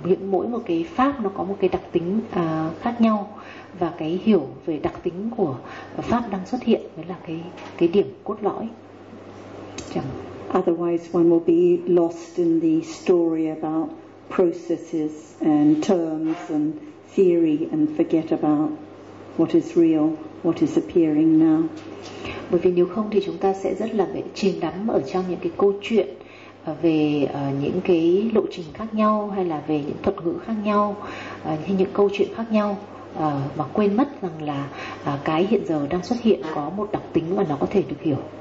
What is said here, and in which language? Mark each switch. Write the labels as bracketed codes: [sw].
[vi] Mỗi một cái pháp nó có một cái đặc tính khác nhau, và cái hiểu về đặc tính của pháp đang xuất hiện mới là cái điểm cốt lõi. [en] Otherwise one will be lost in the story about processes and terms and theory and forget about what is real, what is appearing now. [vi] Bởi vì nếu không thì chúng ta sẽ rất là bị chìm đắm ở trong những cái câu chuyện về những cái lộ trình khác nhau, hay là về những thuật ngữ khác nhau, hay những câu chuyện khác nhau, mà quên mất rằng là cái hiện giờ đang xuất hiện có một đặc tính mà nó có thể được hiểu.